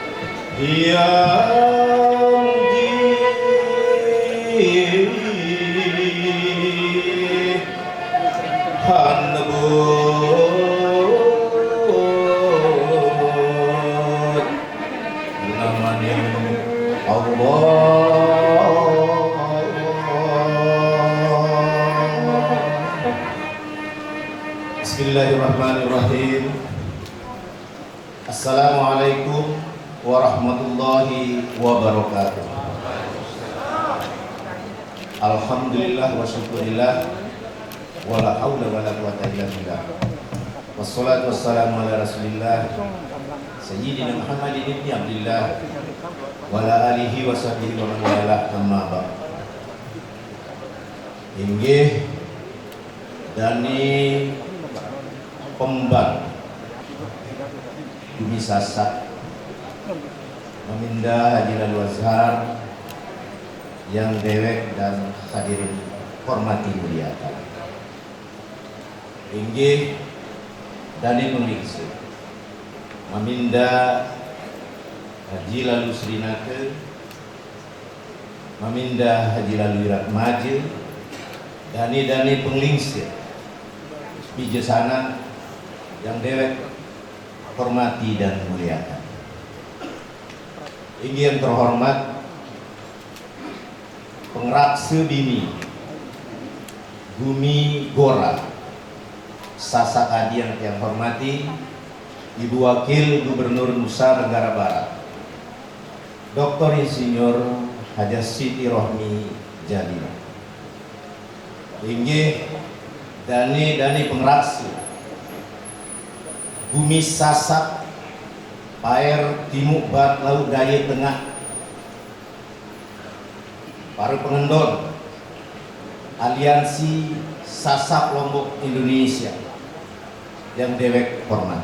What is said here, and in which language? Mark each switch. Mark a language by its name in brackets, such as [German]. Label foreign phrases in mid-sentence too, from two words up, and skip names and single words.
[Indonesian] hanbut namanya Bismillahirrahmanirrahim. [Arabic] السلام عليكم ورحمة الله وبركاته. الحمد لله والشكر لله ولا حول ولا قوة إلا بالله. والصلاة والسلام على رسول الله سيدنا محمد بن عبد الله وعلى آله وصحبه ومن والاه، أما بعد. [Sasak] Inggih dani pemban Bumi Sasak memindah Haji Lalu Azhar yang dewek [Indonesian] dan hadirin hormati muliakan. [Sasak] Inggih dani pemiksa memindah Haji Lalu Srinake, memindah Haji Lalu Iratmaje, dani penglingsir bijaksana yang dewek [Indonesian] hormati dan muliakan. Ini yang terhormat [Sasak] pengraksa bini [Indonesian] Bumi Gora Sasak Adi yang hormati Ibu Wakil Gubernur Nusa Tenggara Barat Dr. Insinyur Haja Siti Rohmi Jalila. [Sasak] Inggih dani pengraksa Bumi Sasak Paer Timuk Barat Laut Daya Tengah, para pengendon Aliansi Sasak Lombok Indonesia yang dewek hormat.